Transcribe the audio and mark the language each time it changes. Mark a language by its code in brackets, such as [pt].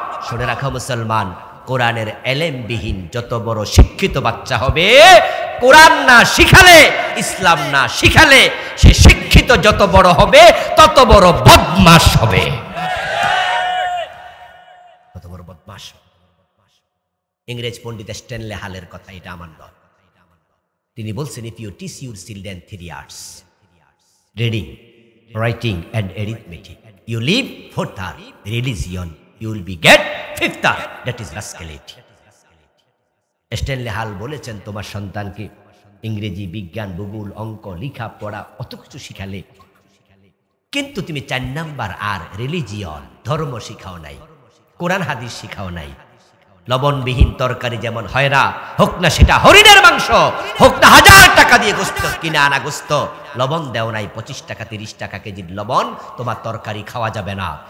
[bn] শুনে রাখো মুসলমান, কোরআনের এলেমবিহীন যত বড় শিক্ষিত বাচ্চা হবে, কোরআন না শিখালে, ইসলাম না শিখালে, সে শিক্ষিত যত বড় হবে তত বড় বদমাশ হবে, তত বড় বদমাশ। ইংরেজ পণ্ডিত স্ট্যানলে হালের কথা, এটা আমার নয়। তিনি বলছেন, [en] if you teach your children 3 arts, reading, writing and arithmetic, you leave 4th art, religion, you will be get 5th art, that is rascality. [bn] Stanley হাল বলেছেন, তোমার সন্তানকে ইংরেজি, বিজ্ঞান, ভূগোল, অঙ্ক, লেখা পড়া অত কিছু শিখালে, কিন্তু তুমি 4 নাম্বার আর রিলিজিয়ন, ধর্ম শিখাও নাই, কোরআন হাদিস শিখাও নাই। লবণবিহীন তরকারি যেমন হয় না, হোক না সেটা হরিণের মাংস, হোক না 1000 টাকা দিয়ে গোস্ত কিনে আনা গোস্ত, লবণ দেও নাই 25 টাকা 30 টাকা কেজির লবণ, তোমার তরকারি খাওয়া যাবে না।